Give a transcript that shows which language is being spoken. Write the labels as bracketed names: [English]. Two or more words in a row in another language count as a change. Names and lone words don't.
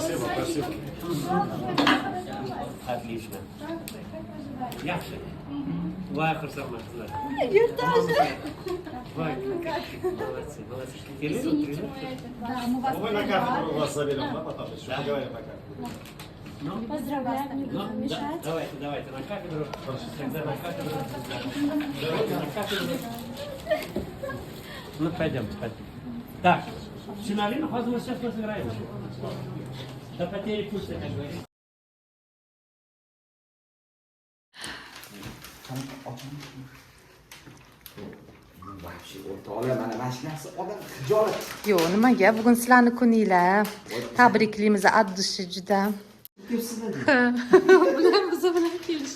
[Russian] Спасибо. Отлично. [Uzbek] Yaxshi. Voy xursandman sizlar. [Russian] Я тоже. Voy. Молодцы. Извините, да, мы вас Мы на кафедру вас заберем, да, потом? Еще поговорим на кафедру. поздравляем, не будем мешать. Давайте на кафедру. Тогда на кафедру. Давайте на кафедру. Ну, пойдемте. Так, Чиналина, мы сейчас сыграем. До потери вкуса, как говорится. [Uzbek] Yo'q, nimaga? Bugun sizlarning kuninglar. Tabriklaymiz, addushi juda. Bular biz bilan kelishdi.